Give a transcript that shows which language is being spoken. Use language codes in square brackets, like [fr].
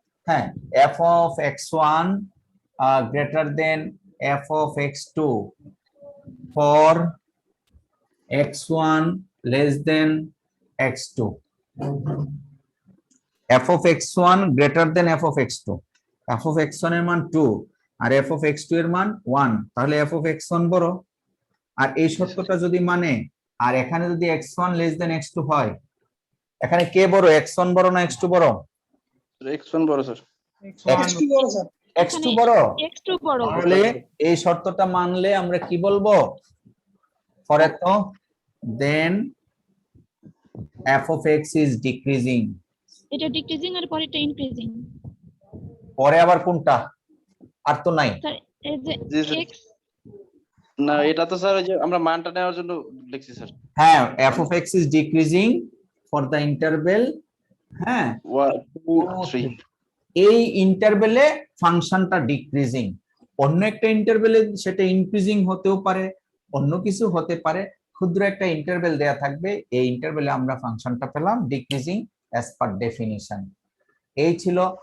[bn] হ্যাঁ, [en] f of x1 greater than f of x2 for x1 less than x2. f of x1 greater than f of x2, [bn] f of x1 এর মান 2 আর f of x2 এর মান 1, তাহলে f of x1 বড়। আর এই শর্তটা যদি মানে, আর এখানে যদি [en] x1 less than x2 [bn] হয়, এখানে কে বড়, x1 বড় না x2 বড়? x1 বড় স্যার। x2 বড় স্যার। x2 বড়। x2 বড়। তাহলে এই শর্তটা মানলে আমরা কি বলবো? পরে তো [en] then f of x is decreasing. [bn] এটা ডিক্রিজিং আর পরেরটা ইনক্রিজিং। পরে আবার কোনটা? আর তো নাই। স্যার এই যে জি, স্যার। [en] x [bn] না, এটা তো স্যার ওই যে আমরা মানটা নেওয়ার জন্য লিখছি স্যার। হ্যাঁ, [en] f of x is decreasing for the interval, হ্যাঁ, 1, 2, 3। [bn] এই ইন্টারভেলে ফাংশনটা ডিক্রিজিং, অন্য একটা ইন্টারভেলে সেটা ইনক্রিজিং হতেও পারে, অন্য কিছু হতে পারে, ক্ষুদ্র একটা ইন্টারভেল দেয়া থাকবে, এই ইন্টারভেলে আমরা ফাংশনটা পেলাম ডিক্রিজিং অ্যাজ পার ডেফিনিশন। এই ছিল।